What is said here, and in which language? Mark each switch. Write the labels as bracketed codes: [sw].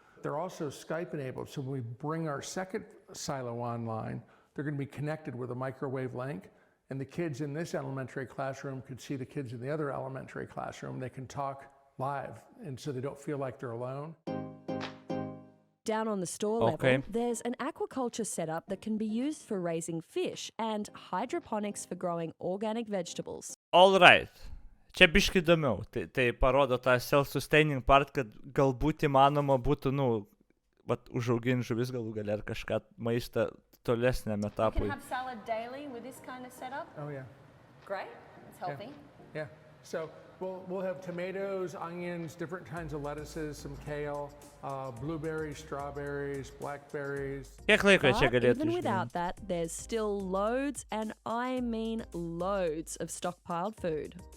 [en] They're also Skype enabled, so when we bring our second silo online, they're going to be connected with a microwave link, and the kids in this elementary classroom could see the kids in the other elementary classroom. They can talk live, and so they don't feel like they're alone. Down on the store level, there's an aquaculture setup that can be used for raising fish and hydroponics for growing organic vegetables. All right. [lt] Čia biškai įdomiau. Tai parodo tą [en] self-sustaining part, [lt] kad galbūt įmanoma būtų, užauginti žuvis galų gale ar kažką maistą tolesniam etapui. [en] You can have salad daily with this kind of setup. Oh yeah. Great. It's healthy. Yeah. So we'll have tomatoes, onions, different kinds of lettuces, some kale, blueberries, strawberries, blackberries. [lt] Kiek laiko čia [en] But [lt] galėtų [en] even without that, there's still loads, and I mean loads, of stockpiled food.